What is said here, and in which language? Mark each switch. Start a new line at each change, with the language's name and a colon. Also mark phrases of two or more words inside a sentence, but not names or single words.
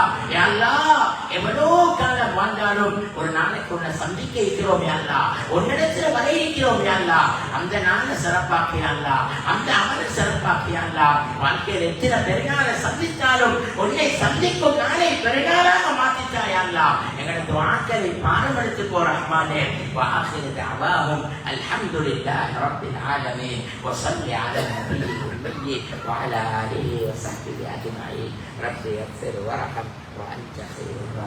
Tamil: அல்லா எவ்வளோ காலம் வாழ்ந்தாலும் ஒரு நாளைக்கு உன்னை சந்திக்க இருக்கிறோம் அல்லா, உன்னிடத்துல வர இருக்கிறோம் அல்லா. அந்த நாளை சிறப்பாக்கியல்லா, அந்த அமலை சிறப்பாக்கியல்லா. வாழ்க்கையில் எத்தனை பெருநாளை சந்தித்தாலும் உன்னை சந்திக்கும் நாளை பெருநாளாக மாற்றித்தாயல்லா. எங்களது வாழ்க்கையை பாரம்படுத்து போ ரஹ்மானே.
Arabic: وآخر دعواهم الحمد لله رب العالمين وصل على النبي الأمي وعلى آله وصحبه أجمعين. رب يغفر وارحم وأنت خير